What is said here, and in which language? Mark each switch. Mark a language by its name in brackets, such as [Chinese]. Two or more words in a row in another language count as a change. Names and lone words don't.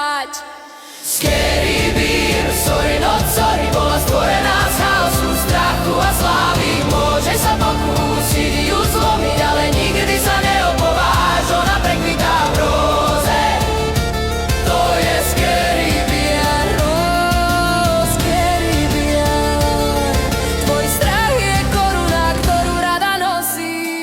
[English] Scary beer, sorry not sorry, [Slovak] bola stvorená z chaosu, strachu a slávy. Môže sa pokúsiť ju zlomiť, ale nikdy sa neopováž, ona prekvitá v róze. To je [English] scary beer, oh, scary beer. [Slovak] Tvoj strach je koruna, ktorú rada nosí.